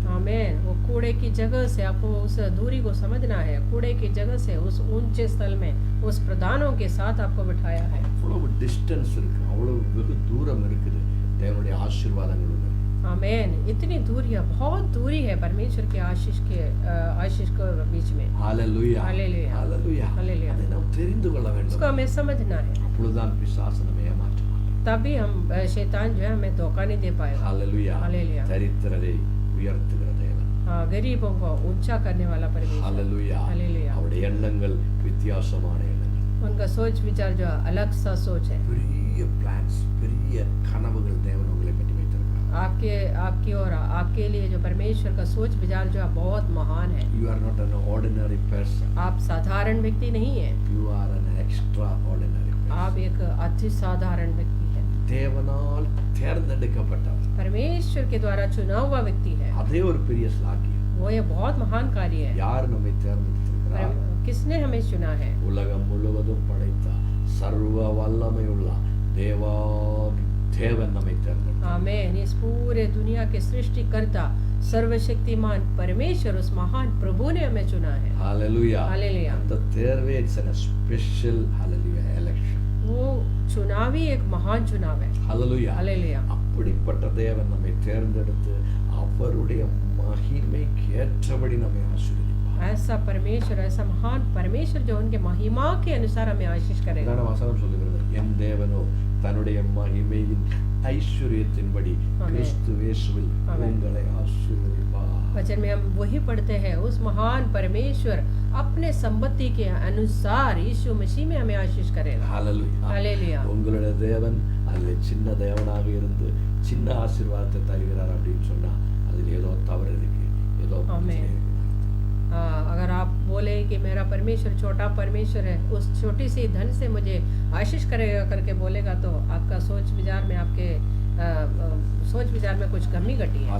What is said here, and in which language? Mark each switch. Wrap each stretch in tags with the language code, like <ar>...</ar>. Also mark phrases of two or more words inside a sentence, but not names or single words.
<hi>आमीन. वो कूड़े की जगह से आपको उस दूरी को समझना है. कूड़े की जगह से उस ऊंचे स्थल में उस प्रधानों के साथ आपको बिठाया है.</hi> <ta>அவ்வளவு डिस्टेंस இருக்கு, அவ்வளவு வெகு தூரம் இருக்குது தேவனுடைய ஆசீர்வாதங்கள்.</ta> <hi>आमीन. इतनी दूरियां, बहुत दूरी है परमेश्वर के आशीष के बीच में.</hi> <ta>ஹalleluya.</ta> <hi>हालेलुया.</hi> <ta>ஹalleluya.</ta> <hi>हालेलुया.</hi> <ta>அதை நாம் தெரிந்து கொள்ள வேண்டும்.</ta> <hi>उसको हमें समझना है.</hi> <ta>அப்பொழுதுதான் பிசாசு நம்மை ஏமாற்ற மாட்டான்.</ta> <hi>तभी हम शैतान जो है हमें धोखा नहीं दे पाएगा.</hi> <ta>ஹalleluya.</ta> <hi>हालेलुया.</hi> <ta>தரித்திரரை உயர்த்துகிற தேவன்.</ta> <hi>हाँ, गरीबों को ऊंचा करने वाला परमेश्वर.</hi> <ta>ஹalleluya.</ta> <hi>हालेलुया.</hi> <ta>அவருடைய எண்ணங்கள் வித்தியாசமான எண்ணங்கள்.</ta> <hi>उनका सोच विचार जो अलग सा सोच है.</hi> <ta>பெரிய பிளான்ஸ், பெரிய கனவுகள் தேவன் உங்களை பற்றி வைத்திருக்கிறார்.</ta> <hi>आपकी और आपके लिए जो परमेश्वर का सोच विचार जो है बहुत महान है.</hi> <en>You are not an ordinary person.</en> <hi>आप साधारण व्यक्ति नहीं है.</hi> <en>You are an extraordinary person.</en> <hi>आप एक अति साधारण व्यक्ति है.</hi> <ta>தேவனால் தேர்ந்தெடுக்கப்பட்டவர்.</ta> <hi>परमेश्वर के द्वारा चुना हुआ व्यक्ति है.</hi> <ta>அதே ஒரு பெரிய ஸ்லாக்கியம்.</ta> <hi>वो ये बहुत महान कार्य है.</hi> <ta>யார் நம்மை தேர்ந்தெடுத்திருக்கிறார்?</ta> <hi>किसने हमें चुना है?</hi> <ta>உலகம் முழுவதும் படைத்த சர்வ வல்லமையுள்ள தேவன் நம்மை தேர்ந்தெடுத்தார்.</ta> <hi>आमीन. इस पूरे दुनिया के सृष्टिकर्ता सर्वशक्तिमान परमेश्वर उस महान प्रभु ने हमें चुना है।</hi> <ta>ஹalleluya.</ta> <hi>हालेलुया।</hi> <ta>அந்த தேர்வே</ta> <en>it's a special hallelujah election.</en> <hi>वो चुनाव ही एक महान चुनाव है।</hi> <ta>ஹalleluya.</ta> <hi>हालेलुया।</hi> <ta>அப்படிப்பட்ட தேவன் நம்மை தேர்ந்தெடுத்து அவருடைய மகிமைக்கு ஏற்றபடி நம்மை ஆசீர்வதிப்பார்.</ta> <hi>ऐसा परमेश्वर, ऐसा महान परमेश्वर जो उनके महिमा के अनुसार हमें आशीष करेगा।</hi> <ta>இதான வசனம் சொல்லுகிறது, என் தேவனோ தன்னுடைய மகிமையின் ஐஸ்வரியத்தின்படி கிறிஸ்து இயேசுவில் உங்களை ஆசீர்வதிப்பார்.</ta> <hi>वचन में हम वही पढ़ते हैं, उस महान परमेश्वर अपने संपत्ति के अनुसार यीशु मसीह में हमें आशीष करेगा।</hi> <ta>ஹalleluya.</ta> <hi>हालेलुया।</hi> <ta>உங்களுடைய தேவன் அல்ல சின்ன தேவனாக இருந்து சின்ன ஆசீர்வாதத்தை தருகிறார் அப்படின்னு சொன்னா அதில் ஏதோ தவறு இருக்கு, ஏதோ பிரச்சனை இருக்கு.</ta> <hi>अगर आप बोले कि मेरा परमेश्वर छोटा परमेश्वर है, उस छोटी सी धन से मुझे आशीष करेगा करके बोलेगा तो आपका सोच विचार में आपके सोच विचार में कुछ कमी घटी है।</hi>